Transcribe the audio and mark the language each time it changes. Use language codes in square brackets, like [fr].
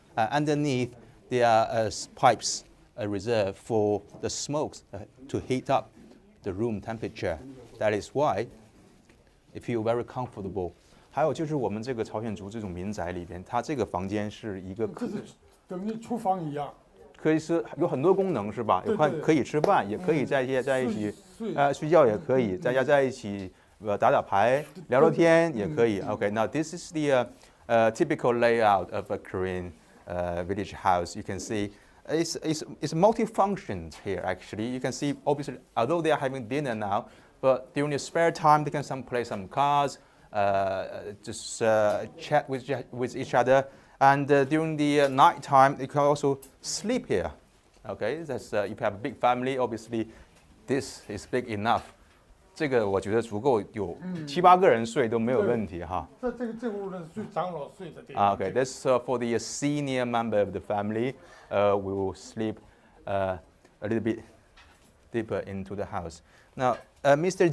[en] Underneath there are pipes reserved for the smokes to heat up the room temperature. That is why you feel very comfortable. [zh] 还有就是我们这个朝鲜族这种民宅里边，它这个房间是一个等于厨房一样，可以是有很多功能是吧？可以吃饭，也可以在一起睡觉也可以，大家在一起。打打牌、聊聊天也可以。 [en] Okay, now this is the typical layout of a Korean village house. You can see it's multi-functions here. Actually, you can see obviously although they are having dinner now, but during the spare time they can play some cards, just chat with each other, and during the night time they can also sleep here. Okay, that's if you have a big family, obviously this is big enough. [zh] 这个我觉得足够有7、8个人睡都没有问题哈。这屋呢是长老睡的地方。 [en] Okay, that's for the senior member of the family. We will sleep a little bit deeper into the house. Now, Mr.